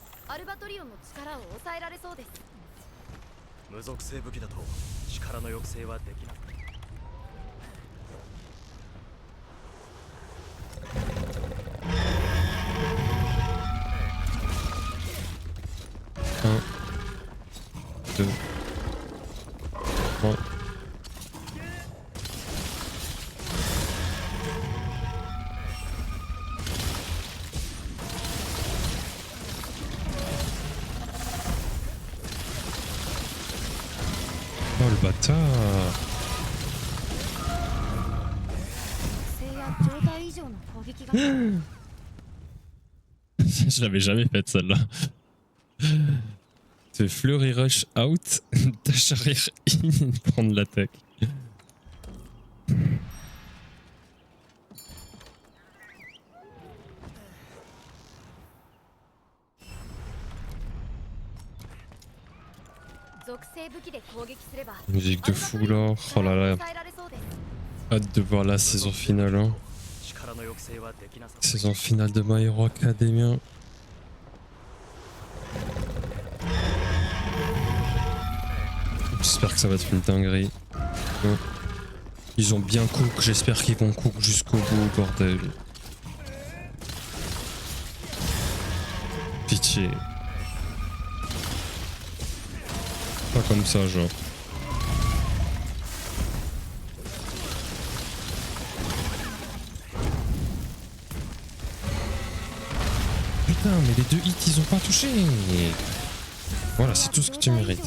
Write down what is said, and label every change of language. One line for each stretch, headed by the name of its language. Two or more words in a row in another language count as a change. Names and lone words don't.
Japanese: アルバトリオンの力を抑えられそうです。無属性武器だと力の抑制はできない。
French: Un, deux, trois. Oh le bâtard.
Japanese: 性や状態以上の攻撃が
French: Je l'avais jamais faite celle-là. C'est Flurry Rush out, dash arrière in, prendre l'attaque.
Japanese: 属性武器で攻撃すれば
French: Musique de fou là, oh là là,
Japanese: 抑えられそうです。
French: hâte de voir la saison finale. Hein.
Japanese: 力の抑制はできなさそう。
French: Saison finale de My Hero Academia. J'espère que ça va être une dinguerie. Ouais. Ils ont bien cook, j'espère qu'ils vont cook jusqu'au bout, bordel. Pitié. Pas comme ça, genre. Putain, mais les deux hits, ils ont pas touché. Voilà, c'est tout ce que tu mérites.